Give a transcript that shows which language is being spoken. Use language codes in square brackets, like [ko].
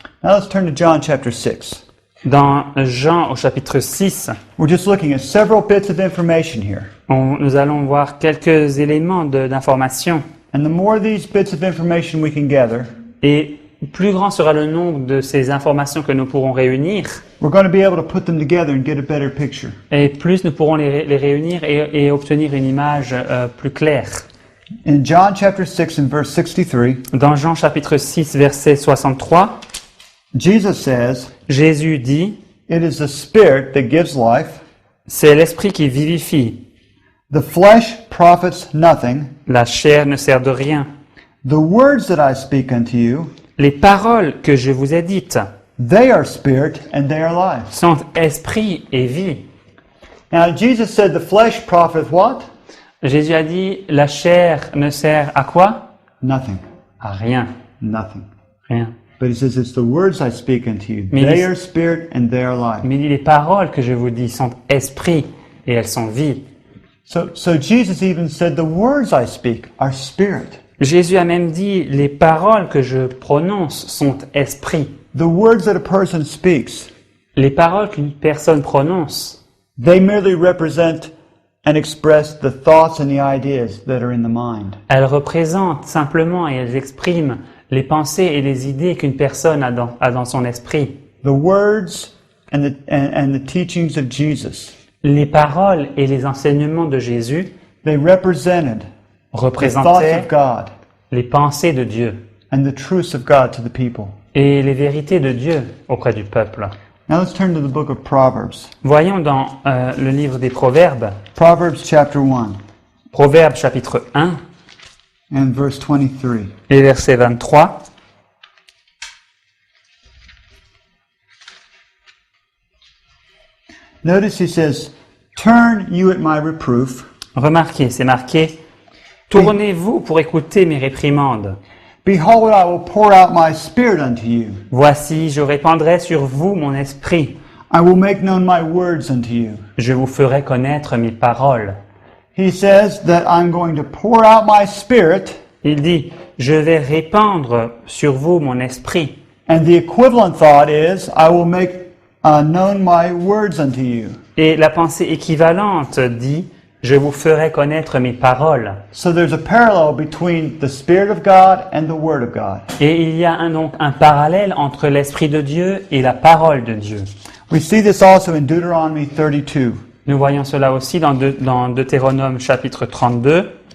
[en] Now let's turn to John chapter 6. [fr] Dans Jean au chapitre 6, [en] We're just looking at several bits of information here. [fr] nous allons voir quelques éléments d'information. [en] And the more of these bits of information we can gather, [fr] Et plus grand sera le nombre de ces informations que nous pourrons réunir, [en] we're going to be able to put them together and get a better picture. [fr] et plus nous pourrons les réunir et obtenir une image plus claire. [en] In John chapter 6 and verse 63, [fr] Dans Jean chapitre 6, verset 63, [en] Jesus says, [fr] Jésus dit, [en] "It is the spirit that gives life. [fr] c'est l'esprit qui vivifie. [en] The flesh profits nothing. [fr] La chair ne sert de rien. [en] The words that I speak unto you, [fr] Les paroles que je vous ai dites [en] they are spirit and they are life." [fr] sont esprit et vie. [en] Now Jesus said the flesh profiteth what? [fr] Jésus a dit, la chair ne sert à quoi? [en] Nothing. [fr] À rien. [en] Nothing. [fr] Rien. [en] But he says it's the words I speak unto you. [fr] Mais [en] They [fr] il- [en] are spirit and they are life. [fr] Mais il dit, les paroles que je vous dis sont esprit et elles sont vie. [en] So Jesus even said the words I speak are spirit. [fr] Jésus a même dit, les paroles que je prononce sont esprit. [en] The words that a person speaks [fr] Les paroles qu'une personne prononce [en] They merely represent and express the thoughts and the ideas that are in the mind. [fr] Elles représentent simplement et elles expriment les pensées et les idées qu'une personne a dans son esprit. [en] The words and the teachings of Jesus, [fr] Les paroles et les enseignements de Jésus [en] they represented the thoughts [fr] représentaient [en] of God [fr] les pensées de Dieu [en] and the truths of God to the people. [fr] et les vérités de Dieu auprès du peuple. [en] Now let's turn to the book of Proverbs. [fr] Voyons dans le livre des Proverbes, [en] Proverbs chapter 1 [fr] Proverbes chapitre 1 [en] and verse 23. [fr] et verset 23. [en] Notice he says, "Turn you at my reproof, [fr] Remarquez, c'est marqué « Tournez-vous pour écouter mes réprimandes. [en] behold, I will pour out my spirit unto you. [fr] Voici, je répandrai sur vous mon esprit. [en] I will make known my words unto you." [fr] Je vous ferai connaître mes paroles. » [en] He says that I'm going to pour out my spirit, [fr] Il dit « Je vais répandre sur vous mon esprit. [en] and the equivalent thought is, I will make known my words unto you. » [fr] Et la pensée équivalente dit « Je vous ferai connaître mes paroles. » [en] So there's a parallel between the Spirit of God and the Word of God. [fr] Et il y a donc un parallèle entre l'Esprit de Dieu et la parole de Dieu. [en] We see this also in Deuteronomy 32. [fr] Nous voyons cela aussi dans Deutéronome chapitre 32.